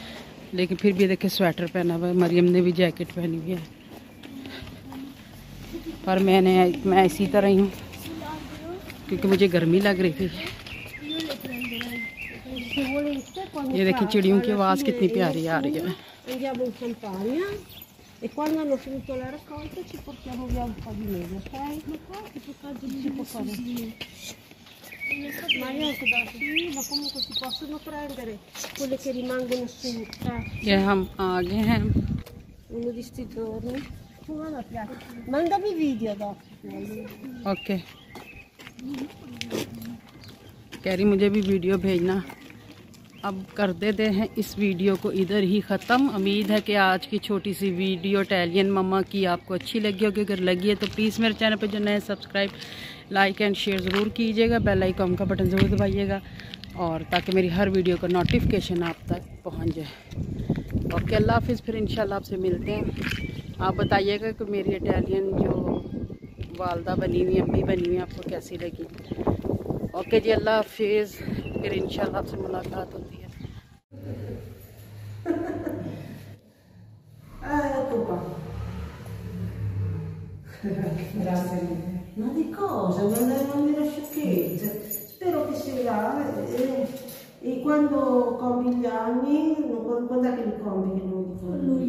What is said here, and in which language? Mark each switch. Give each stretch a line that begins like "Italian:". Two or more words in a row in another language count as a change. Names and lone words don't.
Hindi: लेकिन फिर भी देखिए स्वेटर पहना हुआ है, मरियम ने भी जैकेट पहनी हुई है, पर मैं इसी तरह ही हूँ क्योंकि मुझे गर्मी लग रही थी। ये देखिए चिड़ियों की आवाज़ कितनी प्यारी आ रही है।
Italian: E quando hanno finito la raccolta ci portiamo via un po' di neve, ok? Ma qua che si può fare? Ma io anche da sì, ma comunque si possono prendere quelle che rimangono su.
Hindi: ये हम आगे हैं।
Italian: Uno di sti giorni. Mandami video dopo.
Hindi: ओके, कह रही मुझे भी वीडियो भेजना। अब कर देते हैं इस वीडियो को इधर ही ख़त्म। उम्मीद है कि आज की छोटी सी वीडियो इटालियन मम्मा की आपको अच्छी लगी होगी। अगर लगी है तो प्लीज़ मेरे चैनल पर जो नए सब्सक्राइब,
English: like and share
Hindi: ज़रूर कीजिएगा।
English: bell icon
Hindi: का बटन ज़रूर दबाइएगा और ताकि मेरी हर वीडियो का नोटिफिकेशन आप तक पहुंच जाए। ओके,
Arabic: الله حافظ.
Hindi: फिर इंशाल्लाह आपसे मिलते हैं। आप बताइएगा कि मेरी इटालियन जो वालदा बनी हुई, अम्मी बनी हुई, आपको कैसी लगी। ओके जी,
Arabic: الله حافظ.
Hindi: फिर इंशाल्लाह आपसे मुलाकात होती है।
Italian: Ecco qua. Grazie. Ma di cosa? Ma non è una sciocchezza. Spero che sia là. E quando compi gli anni, quando è che li compi che non li compi?